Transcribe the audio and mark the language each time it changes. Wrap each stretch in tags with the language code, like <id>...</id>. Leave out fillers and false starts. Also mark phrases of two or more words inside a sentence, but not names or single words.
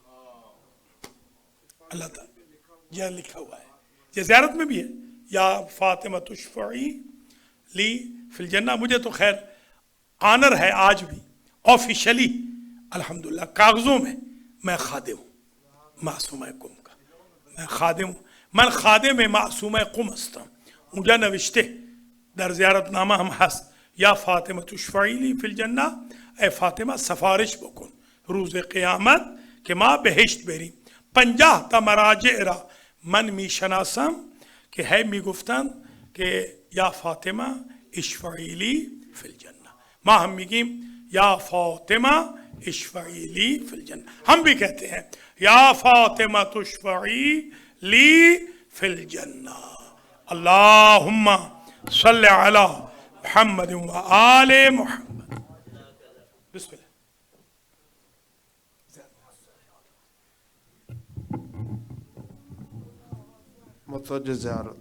<ur>اللہ تعالیٰ یہ لکھا ہوا ہے، یہ زیارت میں بھی ہے</ur> <ar>یا فاطمہ تشفعی لی فی الجنہ.</ar> <ur>مجھے تو خیر آنر ہے آج بھی آفیشلی الحمدللہ کاغذوں میں میں خادم ہوں معصوم قم کا. میں خادم ہوں،</ur> <fa>من خادم معصوم قم هستم. اونجا نوشته در زیارت نامه هم هست</fa> <ar>یا فاطمه تشفعی لی فی الجنه،</ar> <fa>ای فاطمه سفارش بکن روز قیامت که ما بهشت بریم. 50 تا مراجع را من میشناسم که هی میگفتن که</fa> <ar>یا فاطمه اشفعی لی فی الجنه.</ar> <fa>ما هم میگیم</fa> <ar>یا فاطمه اشفعی لی فی الجنه.</ar> <ur>ہم بھی کہتے ہیں</ur> <ar>یا فاطمہ تشفعی لی فی الجنہ. اللہم صلی علی محمد و آل محمد. بسم اللہ.</ar> <ur>متوجہ زیارت.</ur>